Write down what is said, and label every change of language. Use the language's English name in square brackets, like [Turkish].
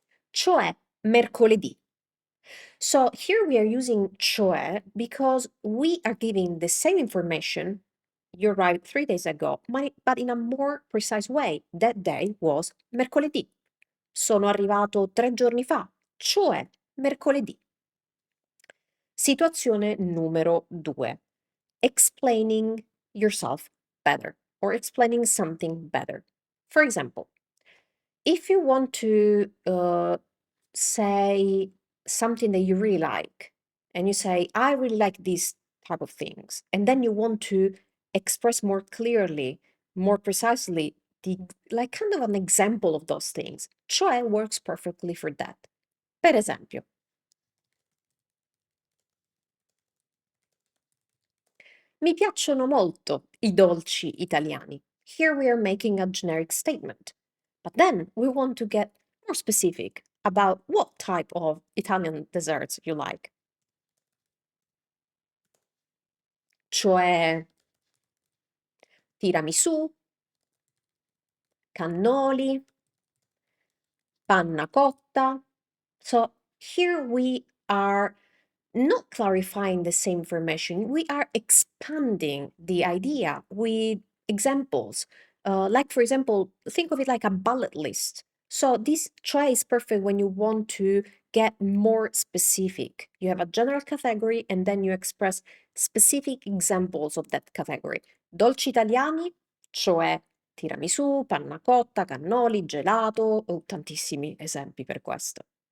[Italian] Cioè mercoledì. [English] So here we are using cioè because we are giving the same information you arrived 3 days ago, but in a more precise way. That day was mercoledì. [Italian] Sono arrivato 3 giorni fa, cioè mercoledì. Situazione numero 2. [English] Explaining yourself better or explaining something better. For example, if you want to say something that you really like, and you say, I really like these type of things, and then you want to express more clearly, more precisely, like kind of an example of those things, cioè works perfectly for that. [Italian] Per esempio, mi piacciono molto I dolci italiani. [English] Here we are making a generic statement. But then we want to get more specific about what type of Italian desserts you like. [Italian] Cioè tiramisù, cannoli, panna cotta. [English] So here we are not clarifying the same information, we are expanding the idea with examples. Like, for example, think of it like a bullet list. So this try is perfect when you want to get more specific. You have a general category and then you express specific examples of that category. [Italian] Dolci italiani, cioè tiramisù, panna cotta, cannoli, gelato, ho tantissimi esempi per questo.